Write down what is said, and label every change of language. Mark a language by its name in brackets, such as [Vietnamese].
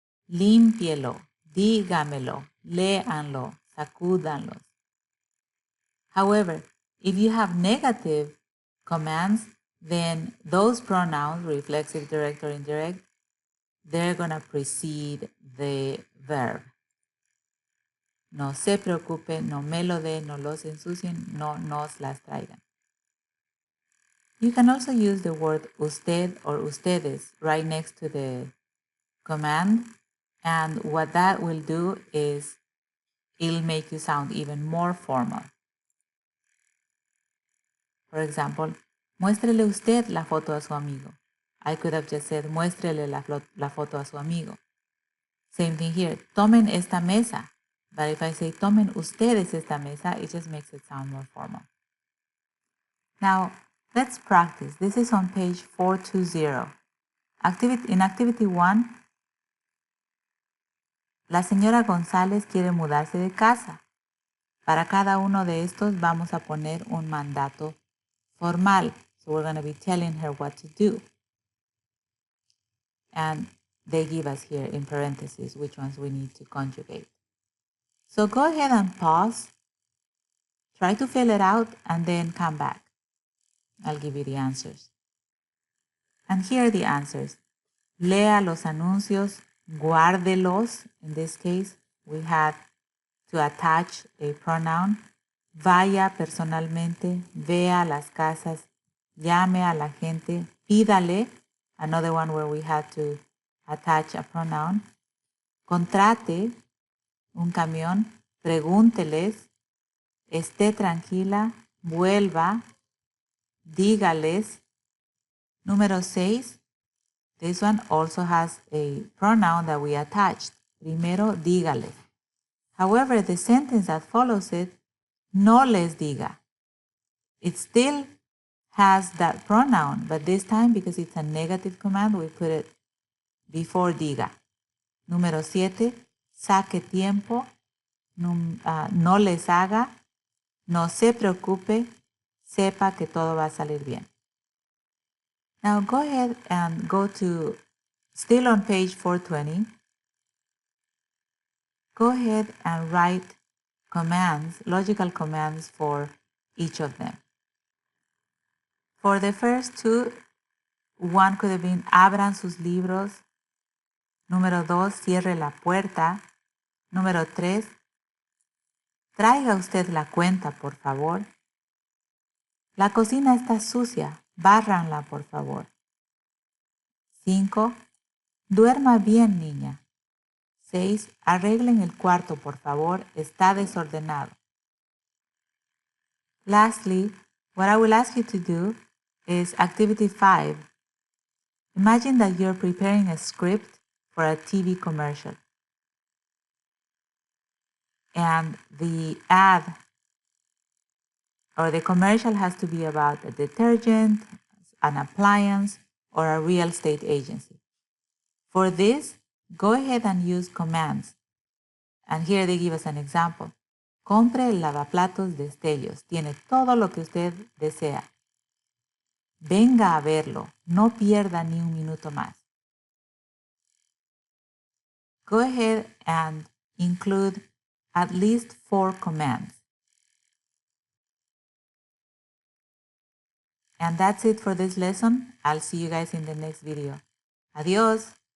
[Spanish] Límpielo. Dígamelo. Léanlo. Sacúdanlos. [English] However, if you have negative commands, then those pronouns, reflexive, direct, or indirect, they're going to precede the verb. [Spanish] No se preocupe, no me lo dé, no los ensucien, no nos las traigan. [English] You can also use the word usted or ustedes right next to the command, and what that will do is it'll make you sound even more formal. [Spanish] For example, muéstrele usted la foto a su amigo. [English] I could have just said, [Spanish] muéstrele la foto a su amigo. [English] Same thing here, [Spanish] tomen esta mesa. [English] But if I say, [Spanish] tomen ustedes esta mesa, [English] it just makes it sound more formal. Now, let's practice. This is on page 420. [Spanish] In activity 1, la señora González quiere mudarse de casa. Para cada uno de estos vamos a poner un mandato formal. [English] So we're going to be telling her what to do. And they give us here in parentheses which ones we need to conjugate. So go ahead and pause. Try to fill it out and then come back. I'll give you the answers. And here are the answers. [Spanish] Lea los anuncios, guárdelos. [English] In this case, we had to attach a pronoun. [Spanish] Vaya personalmente, vea las casas, llame a la gente, pídale, [English] another one where we had to attach a pronoun. [Spanish] Contrate un camión, pregúnteles, esté tranquila, vuelva, dígales. [English] Número 6, this one also has a pronoun that we attached. [Spanish] Primero, dígales. [English] However, the sentence that follows it, [Spanish] no les diga. [English] It still has that pronoun, but this time, because it's a negative command, we put it before diga. [Spanish] Número 7, saque tiempo, no les haga, no se preocupe, sepa que todo va a salir bien. [English] Now go ahead and go to, still on page 420, go ahead and write commands, logical commands for each of them. For the first two, one could have been [Spanish] abran sus libros. Número 2, cierre la puerta. Número 3, traiga usted la cuenta, por favor. La cocina está sucia, bárranla, por favor. 5, duerma bien, niña. 6, arreglen el cuarto, por favor, está desordenado. [English] Lastly, what I will ask you to do is activity 5. Imagine that you're preparing a script for a TV commercial. And the ad or the commercial has to be about a detergent, an appliance, or a real estate agency. For this, go ahead and use commands. And here they give us an example. [Spanish] Compre el lavaplatos de Destellos. Tiene todo lo que usted desea. Venga a verlo. No pierda ni un minuto más. [English] Go ahead and include at least 4 commands. And that's it for this lesson. I'll see you guys in the next video. Adiós.